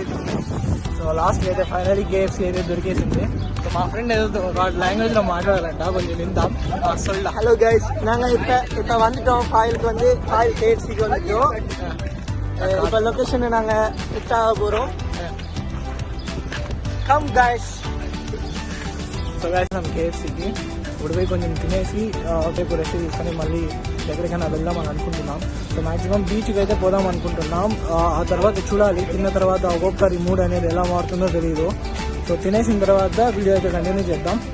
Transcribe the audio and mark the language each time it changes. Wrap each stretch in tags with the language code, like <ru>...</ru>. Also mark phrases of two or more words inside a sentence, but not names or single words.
<en>so last</en> <te>అయితే ఫైనలీ కేఎఫ్సీ అయితే దొరికేసింది. సో మా ఫ్రెండ్ ఏదో వాడి లాంగ్వేజ్ లో మాట్లాడాలంట, కొంచెం విందాం.</te> <ta>ஹலோ கைஸ், நாங்கள் இப்போ வந்துட்டோம் ஃபாயிலுக்கு. வந்து ஃபாயில் கேஎஃப்சிக்கு வந்துட்டோம். இப்போ லொக்கேஷனை நாங்கள் ஃபிட் ஆக போகிறோம்.</ta> <en>come guys. so guys</en> <te>మనం కేఎఫ్సీకి ఇప్పుడు పోయి కొంచెం తినేసి రేపు రెస్ట్ తీసుకొని మళ్ళీ ఎక్కడికైనా వెళ్దామని అనుకుంటున్నాం. సో మాక్సిమం బీచ్కి అయితే పోదాం అనుకుంటున్నాం. ఆ తర్వాత చూడాలి, తిన్న తర్వాత ఒక్కొక్కరి మూడ్ అనేది ఎలా మారుతుందో తెలియదు. సో తినేసిన తర్వాత వీడియో అయితే కంటిన్యూ చేద్దాం.</te>